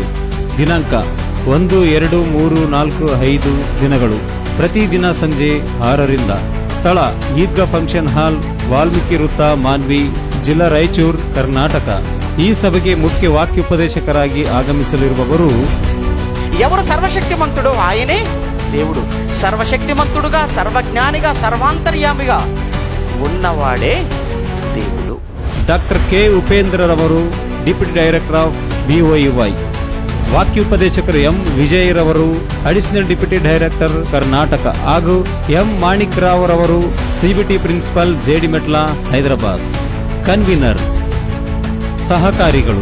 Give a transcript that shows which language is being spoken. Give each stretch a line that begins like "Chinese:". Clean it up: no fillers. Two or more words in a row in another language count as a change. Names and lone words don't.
Kannada: ದಿನಾಂಕ 1, 2, 3, 4, 5 ದಿನಗಳು. ಪ್ರತಿದಿನ ಸಂಜೆ 6ರಿಂದ. ಸ್ಥಳ: ಈದ್ಗಾ ಫಂಕ್ಷನ್ ಹಾಲ್, ವಾಲ್ಮೀಕಿ ವೃತ್ತ, ಮಾನ್ವಿ, ಜಿಲ್ಲಾ ರಾಯಚೂರು, ಕರ್ನಾಟಕ. ಈ ಸಭೆಗೆ ಮುಖ್ಯ ವಾಕ್ಯೋಪದೇಶಕರಾಗಿ ಆಗಮಿಸಲಿರುವವರು
Telugu: ఎవరు సర్వశక్తిమంతుడు? ఆయనే దేవుడు. సర్వశక్తిమంతుడుగా, సర్వజ్ఞానిగా, సర్వాంతర్యామిగా ఉన్నవాడే దేవుడు.
Kannada: ಡಾಕ್ಟರ್ ಕೆ ಉಪೇಂದ್ರರವರು,
English: deputy director of
Kannada: BOUY. ವಾಕ್ಯೋಪದೇಶಕರು ಎಂ ವಿಜಯರವರು,
English: additional deputy director,
Kannada: ಕರ್ನಾಟಕ, ಹಾಗೂ ಎಂ ಮಾಣಿಕ್ ರಾವ್ ರವರು,
English: CBT principal,
Kannada: ಜೇಡಿಮೆಟ್ಲ, ಹೈದರಾಬಾದ್. ಕನ್ವೀನರ್. ಸಹಕಾರಿಗಳು.